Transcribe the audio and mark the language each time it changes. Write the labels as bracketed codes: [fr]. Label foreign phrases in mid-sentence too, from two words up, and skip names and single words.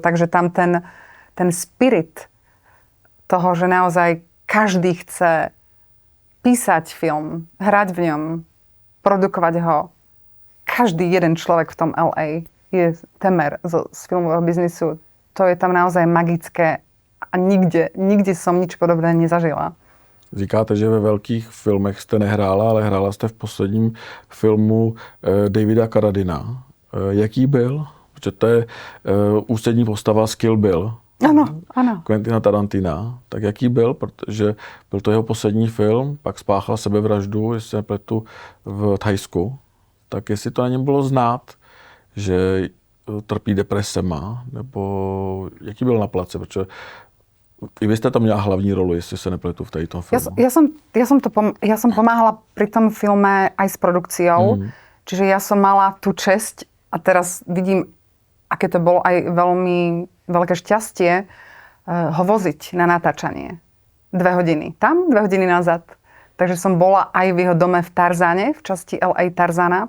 [sk] Takže tam ten spirit toho, že naozaj každý chce písať film, hrať v ňom, produkovať ho. Každý jeden človek v tom LA je temer z filmového biznisu. To je tam naozaj magické a nikde som nič podobné nezažila. [cs] Říkáte, že ve velkých filmech jste nehrála, ale hrála jste v posledním filmu Davida Carradina. Jaký byl? Protože to je ústřední postava z Kill Bill. Ano. Quentina Tarantina. Tak jaký byl? Protože byl to jeho poslední film, pak spáchal sebevraždu, jestli se nepletu, v Thajsku. Tak jestli to na něm bylo znát, že trpí depresema, nebo jaký byl na place? Protože i vy ste tam měla hlavní rolu, jestli sa nepletu v tejto filmu. [sk] Ja som pomáhala pri tom filme aj s produkciou, čiže ja som mala tú česť a teraz vidím, aké to bolo aj veľmi veľké šťastie ho voziť na natáčanie. 2 hodiny tam, 2 hodiny nazad. Takže som bola aj v jeho dome v Tarzane, v časti LA Tarzana.